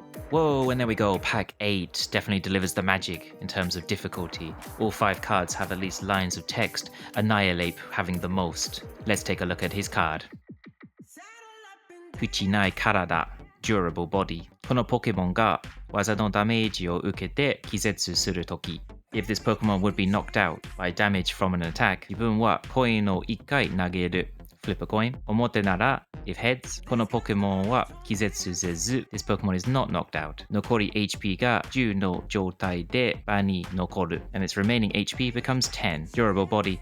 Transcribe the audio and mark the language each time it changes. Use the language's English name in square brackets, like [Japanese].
[English] Whoa, and there we go. Pack 8 definitely delivers the magic in terms of difficulty. All 5 cards have at least lines of text, Annihilate having the most. Let's take a look at his card. Fuchinai Karada, Durable Body. [Japanese] このポケモンが技のダメージを受けて気絶するとき。 [English] If this Pokemon would be knocked out by damage from an attack, [Japanese] 自分はコインを1回投げる。 [English] Flip a coin. [Japanese] 表なら [English] if heads, [Japanese] このポケモンは気絶せず [English] This Pokemon is not knocked out. [Japanese] 残り HP が10の状態で場に残る [English] and its remaining HP becomes 10. [Japanese] Durable Body.